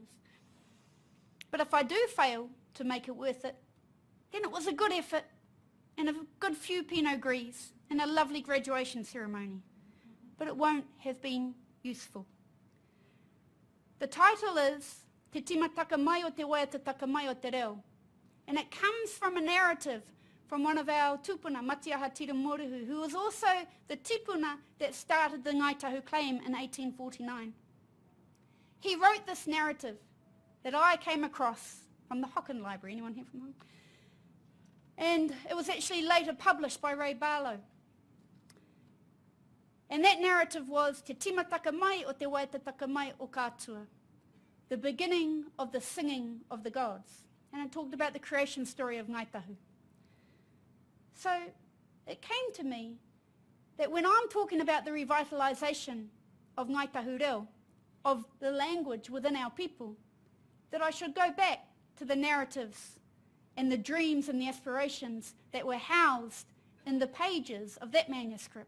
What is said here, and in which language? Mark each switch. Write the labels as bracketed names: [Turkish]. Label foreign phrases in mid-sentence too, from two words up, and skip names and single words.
[English] But if I do fail to make it worth it, then it was a good effort and a good few Pinot Gris and a lovely graduation ceremony. But it won't have been useful. The title is [Māori] Te tima taka mai o te waia te taka mai o te reo. [English] And it comes from a narrative from one of our tupuna, Matiaha Tiramoruhu, who was also the tipuna that started the Ngaitahu claim in 1849. He wrote this narrative that I came across from the Hocken Library. Anyone here from Hocken? And it was actually later published by Ray Barlow. And that narrative was [Māori] te timataka mai o te waitataka mai o kātua, [English] the beginning of the singing of the gods. And it talked about the creation story of Ngaitahu. So it came to me that when I'm talking about the revitalization of Ngaitahu Reo, of the language within our people, that I should go back to the narratives and the dreams and the aspirations that were housed in the pages of that manuscript.